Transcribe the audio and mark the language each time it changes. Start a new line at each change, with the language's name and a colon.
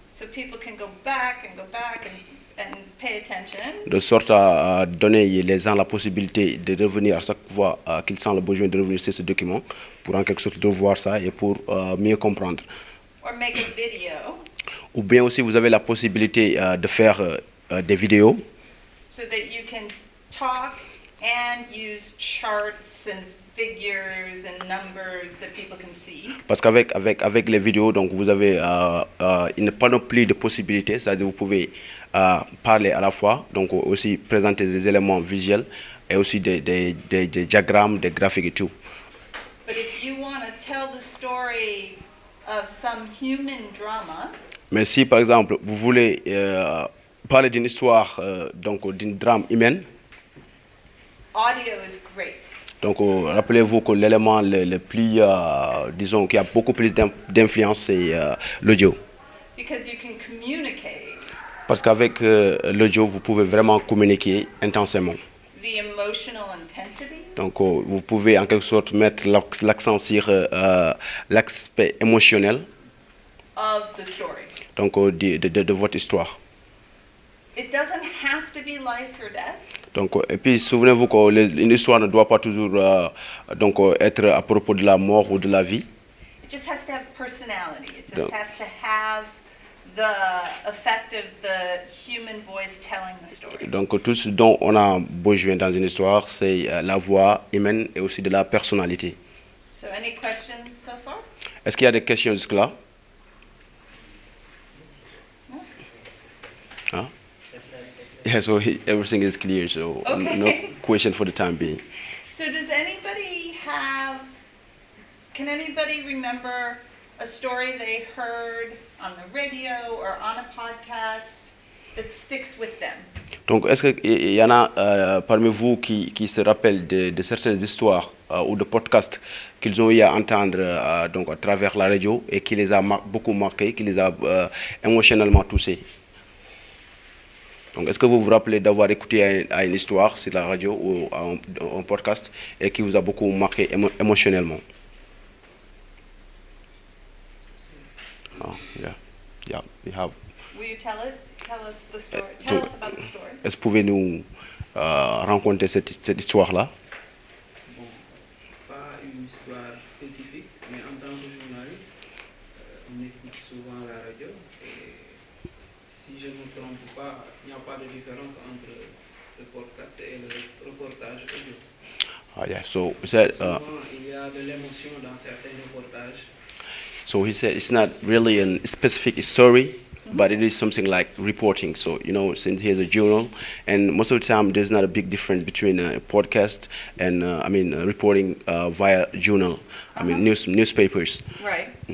English: So people can go back and pay attention.
French: de sorte à donner les gens la possibilité de revenir à chaque fois qu'ils sentent le besoin de revenir sur ce document pour en quelque sorte de voir ça et pour mieux comprendre.
English: Or make a video
French: Ou bien aussi vous avez la possibilité de faire des vidéos
English: so that you can talk and use charts and figures and numbers that people can see.
French: parce qu'avec les vidéos donc vous avez une panoplie de possibilités, c'est-à-dire vous pouvez parler à la fois, donc aussi présenter des éléments visuels et aussi des diagrammes, des graphiques et tout.
English: But if you want to tell the story of some human drama,
French: Mais si par exemple vous voulez parler d'une histoire, donc d'une drame humaine,
English: audio is great.
French: donc rappelez-vous que l'élément le plus, disons, qui a beaucoup plus d'influence, c'est l'audio.
English: Because you can communicate
French: Parce qu'avec l'audio, vous pouvez vraiment communiquer intensément.
English: the emotional intensity
French: Donc vous pouvez en quelque sorte mettre l'accent sur l'aspect émotionnel
English: of the story.
French: donc, de votre histoire.
English: It doesn't have to be life or death.
French: Donc, et puis souvenez-vous qu'une histoire ne doit pas toujours être à propos de la mort ou de la vie.
English: It just has to have personality. It No. just has to have the effect of the human voice telling the story.
French: Donc tout ce dont on a besoin dans une histoire, c'est la voix humaine et aussi de la personnalité.
English: So any questions so far?
French: Est-ce qu'il y a des questions jusque-là?
English: No? Huh? Yeah, so everything is clear, so Okay. no question for the time being. So does anybody can anybody remember a story they heard on the radio or on a podcast that sticks with them?
French: Donc, est-ce qu'il y en a parmi vous qui se rappellent de certaines histoires ou de podcasts qu'ils ont eu à entendre donc à travers la radio et qui les a beaucoup marqués, qui les a émotionnellement touchés? Donc, est-ce que vous vous rappelez d'avoir écouté à une histoire sur la radio ou à un podcast et qui vous a beaucoup marqué émotionnellement?
English: Oh, yeah, we have. Will you tell us the story? Uh, Tell to- us about the story.
French: Est-ce que vous pouvez nous raconter cette histoire-là? Bon, pas une histoire spécifique, mais en tant que journaliste, on écoute souvent la radio et si je ne me trompe pas, il n'y a pas de différence entre le podcast et le reportage audio.
English: Yeah, so he said,
French: Souvent, il y a de l'émotion dans certains reportages.
English: so he said it's not really a specific story, but it is something like reporting. So, you know, since here's a journal, and most of the time there's not a big difference between a podcast and, reporting via journal. Newspapers. Right.